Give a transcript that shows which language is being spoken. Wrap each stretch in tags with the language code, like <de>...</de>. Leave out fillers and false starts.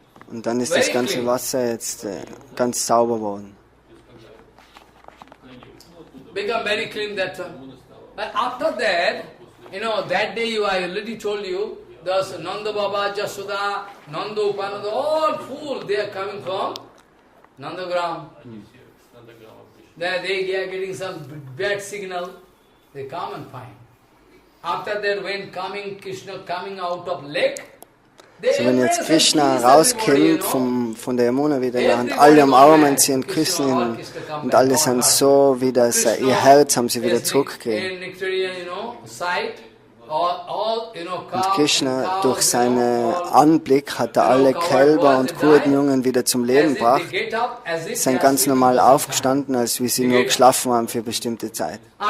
<de>Und dann ist das ganze Wasser jetzt ganz sauber geworden.</de> <en>Become very clean that time. But after that, that day I already told you, there's Nanda Baba, Jasuda, Nanda Upananda, all full, they are coming from Nandagram. There they are getting some bad signal. They come and find. After that, when Krishna coming out of lake,</en> <de>so wenn jetzt Krishna rauskommt von der Yamuna wieder und alle umarmen sie und küssen ihn und alle sind so wieder, ihr Herz haben sie wieder zurückgekriegt. Und Krishna, durch seinen Anblick, hat er alle Kälber und Kuhirtenjungen wieder zum Leben gebracht, sind ganz normal aufgestanden, als wie sie nur geschlafen haben für eine bestimmte Zeit.</de>